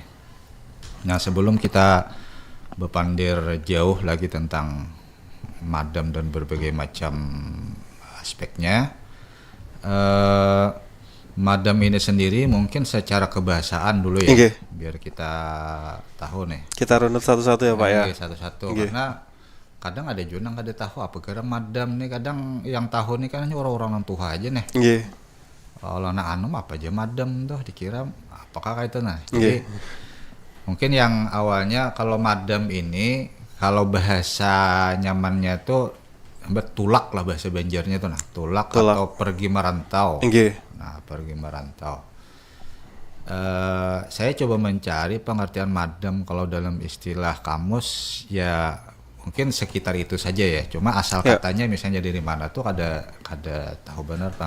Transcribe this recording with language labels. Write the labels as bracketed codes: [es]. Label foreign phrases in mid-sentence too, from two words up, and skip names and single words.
[id] Nah, sebelum kita berpandir jauh lagi tentang Madam dan berbagai macam aspeknya, Madam ini sendiri mungkin secara kebahasaan dulu ya, biar kita tahu nih. Kita runut satu-satu ya Pak ya. [bjn] Satu-satu, karena kadang ada juga yang kada tahu apa kira Madam nih. [id] Kadang yang tahu nih kan hanya orang-orang tua aja nih. Kalau anak anu apa aja Madam tuh dikira apakah kayak itu nah. [bjn] Jadi mungkin yang awalnya kalau Madam ini, kalau bahasa nyamannya tuh betulak lah bahasa Banjarnya tuh, nah tulak. [id] Atau pergi merantau. Nah, pergi merantau. Saya coba mencari pengertian Madam kalau dalam istilah kamus ya mungkin sekitar itu saja ya. [bjn] Cuma asal katanya misalnya dari mana tuh kada tahu benar Bang.